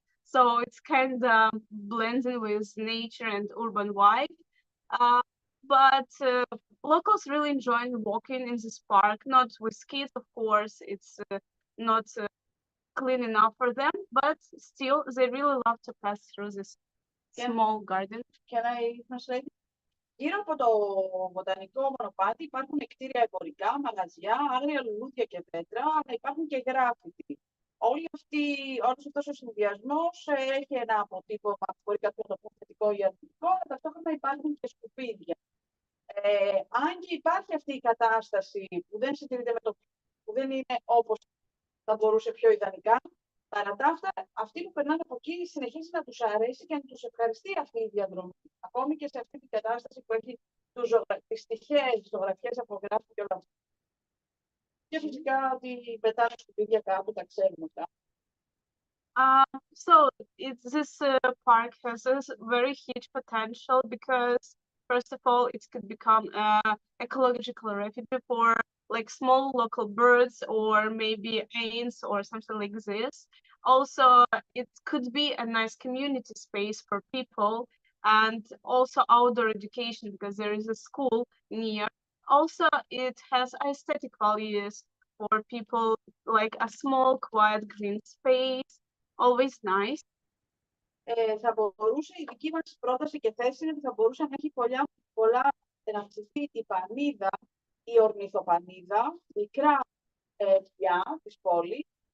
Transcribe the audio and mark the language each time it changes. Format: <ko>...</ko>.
<en>So it's kind of blending with nature and urban vibe. But locals really enjoy walking in this park, not with kids, of course. It's not clean enough for them, but still they really love to pass through this small garden. Can I translate?</en> <el>Γύρω από το βοτανικό μονοπάτι υπάρχουν κτίρια εμπορικά, μαγαζιά, άγρια λουλούδια και πέτρα, αλλά υπάρχουν και γράφιτι. Όλος αυτός ο συνδυασμός έχει ένα αποτύπωμα που μπορεί κάποιος να το πει θετικό ή αρνητικό, αλλά ταυτόχρονα υπάρχουν και σκουπίδια. Αν και υπάρχει αυτή η κατάσταση που δεν συντηρείται με το που δεν είναι όπως θα μπορούσε πιο ιδανικά, παρά τα αυτά, αυτοί που περνάνε από εκεί συνεχίζει να τους αρέσει και να τους ευχαριστεί αυτή η διαδρομή. Ακόμη και σε αυτή την κατάσταση που έχει τις τυχαίες ζωγραφιές απογράφει και όλα αυτά. Και φυσικά ότι πετάνε σκουπίδια κάπου, τα ξέρουμε αυτά.</el> <en>So this park has a very huge potential because, first of all, it could become an ecological refuge for like small local birds or maybe ants or something like this. Also, it could be a nice community space for people and also outdoor education because there is a school near. Also, it has aesthetic values for people, like a small, quiet green space. Always nice.</en> <el>Θα μπορούσε η δική μας πρόταση και θέση είναι ότι θα μπορούσε να έχει πολλά να αυξηθεί η πανίδα, η ορνηθοπανίδα, μικρά πια της πόλης.</el>